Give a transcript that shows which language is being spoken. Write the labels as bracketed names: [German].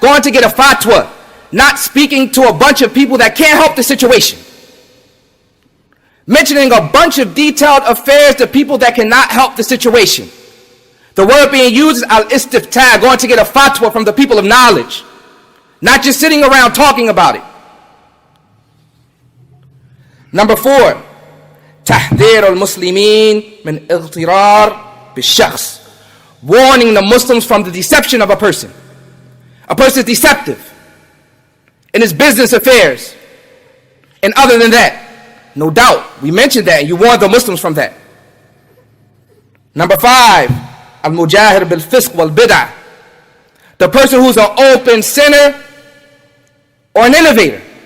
[English] Going to get a fatwa. Not speaking to a bunch of people that can't help the situation. Mentioning a bunch of detailed affairs to people that cannot help the situation. The word being used is al-istiftah. Going to get a fatwa from the people of knowledge. Not just sitting around talking about it. Number 4. [Arabic] تحذير المسلمين من اغترار بالشخص. [English] Warning the Muslims from the deception of a person. A person is deceptive in his business affairs. And other than that, no doubt, we mentioned that, and you warned the Muslims from that. Number 5, al-mujahir bil-fisq wal-bid'ah. The person who's an open sinner or an innovator.